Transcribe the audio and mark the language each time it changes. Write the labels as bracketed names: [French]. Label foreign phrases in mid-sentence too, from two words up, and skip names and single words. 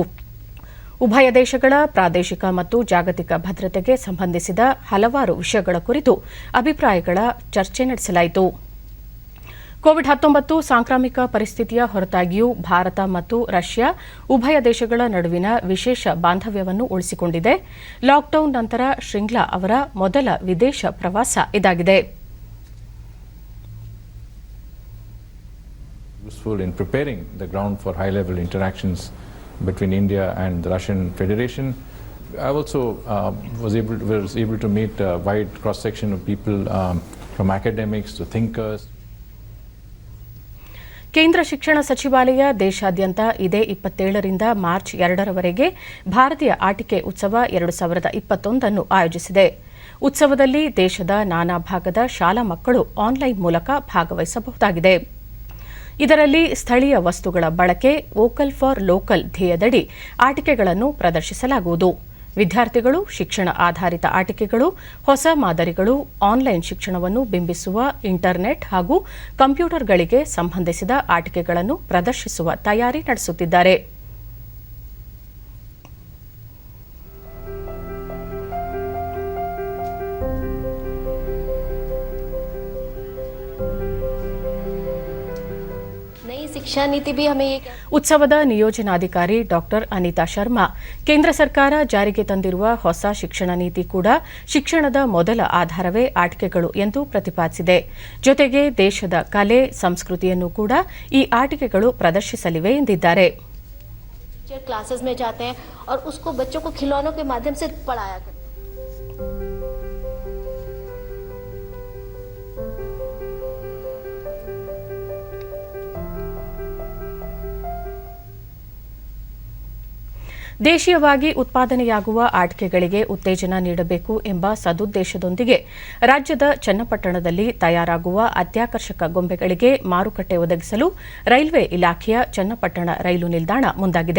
[Kannada] ಉಭಯ ದೇಶಗಳ ಪ್ರಾದೇಶಿಕ ಮತ್ತು ಜಾಗತಿಕ ಭದ್ರತೆಗೆ ಸಂಬಂಧಿಸಿದ ಹಲವಾರು ವಿಷಯಗಳ ಕುರಿತು ಅಭಿಪ್ರಾಯಗಳ ಚರ್ಚೆ ನಡೆಸಲಾಯಿತು. ಕೋವಿಡ್-19 ಸಾಂಕ್ರಾಮಿಕ ಪರಿಸ್ಥಿತಿಯ ಹೊರತಾಗಿಯೂ ಭಾರತ ಮತ್ತು ರಷ್ಯಾ ಉಭಯ ದೇಶಗಳ ನಡುವಿನ ವಿಶೇಷ ಬಾಂಧವ್ಯವನ್ನು ಉಳಿಸಿಕೊಂಡಿದೆ. ಲಾಕ್ಡೌನ್ ನಂತರ ಶ್ರಿಂಗ್ಲಾ ಅವರ ಮೊದಲ ವಿದೇಶ ಪ್ರವಾಸ ಇದಾಗಿದೆ. [English] Useful in preparing the ground for high-level interactions between India and the Russian Federation. I also was able to meet a wide cross-section of people, from academics to thinkers. [Kannada] ಕೇಂದ್ರ ಶಿಕ್ಷಣ ಸಚಿವಾಲಯ ದೇಶಾದ್ಯಂತ ಇದೇ 27ರಿಂದ ಮಾರ್ಚ್ 2ರವರೆಗೆ ಭಾರತೀಯ ಆಟಿಕೆ ಉತ್ಸವ 2021 ಆಯೋಜಿಸಿದೆ. ಉತ್ಸವದಲ್ಲಿ ದೇಶದ ನಾನಾ ಭಾಗದ ಶಾಲಾ ಮಕ್ಕಳು ಆನ್ಲೈನ್ ಮೂಲಕ ಭಾಗವಹಿಸಬಹುದಾಗಿದೆ. ಇದರಲ್ಲಿ ಸ್ಥಳೀಯ ವಸ್ತುಗಳ ಬಳಕೆ, [English] vocal for local [Kannada] ಧ್ಯೇಯದಡಿ ಆಟಿಕೆಗಳನ್ನು ಪ್ರದರ್ಶಿಸಲಾಗುವುದು. ವಿದ್ಯಾರ್ಥಿಗಳು ಶಿಕ್ಷಣ ಆಧಾರಿತ ಆಟಿಕೆಗಳು, ಹೊಸ ಮಾದರಿಗಳು, ಆನ್ಲೈನ್ ಶಿಕ್ಷಣವನ್ನು ಬಿಂಬಿಸುವ ಇಂಟರ್ನೆಟ್ ಹಾಗೂ ಕಂಪ್ಯೂಟರ್ಗಳಿಗೆ ಸಂಬಂಧಿಸಿದ ಆಟಿಕೆಗಳನ್ನು ಪ್ರದರ್ಶಿಸುವ ತಯಾರಿ ನಡೆಸುತ್ತಿದ್ದಾರೆ. [Hindi] शिक्षा नीति भी हमें ये [Kannada] ಉತ್ಸವದ ನಿಯೋಜನಾಧಿಕಾರಿ ಡಾಕ್ಟರ್ ಅನಿತಾ ಶರ್ಮಾ, ಕೇಂದ್ರ ಸರ್ಕಾರ ಜಾರಿಗೆ ತಂದಿರುವ ಹೊಸ ಶಿಕ್ಷಣ ನೀತಿ ಕೂಡ ಶಿಕ್ಷಣದ ಮೊದಲ ಆಧಾರವೇ ಆಟಿಕೆಗಳು ಎಂದು ಪ್ರತಿಪಾದಿಸಿದೆ. ಜೊತೆಗೆ ದೇಶದ ಕಲೆ, ಸಂಸ್ಕೃತಿಯನ್ನು ಕೂಡ ಈ ಆಟಿಕೆಗಳು ಪ್ರದರ್ಶಿಸಲಿವೆ ಎಂದಿದ್ದಾರೆ. [Hindi] टीचर क्लासेस में जाते हैं और उसको बच्चों को खिलौनों के माध्यम से पढ़ाया करते हैं. [Kannada] ದೇಶೀಯವಾಗಿ ಉತ್ಪಾದನೆಯಾಗುವ ಆಟಿಕೆಗಳಿಗೆ ಉತ್ತೇಜನ ನೀಡಬೇಕು ಎಂಬ ಸದುದ್ದೇಶದೊಂದಿಗೆ ರಾಜ್ಯದ ಚನ್ನಪಟ್ಟಣದಲ್ಲಿ ತಯಾರಾಗುವ ಅತ್ಯಾಕರ್ಷಕ ಗೊಂಬೆಗಳಿಗೆ ಮಾರುಕಟ್ಟೆ ಒದಗಿಸಲು ರೈಲ್ವೆ ಇಲಾಖೆಯ ಚನ್ನಪಟ್ಟಣ ರೈಲು ನಿಲ್ದಾಣ ಮುಂದಾಗಿದೆ.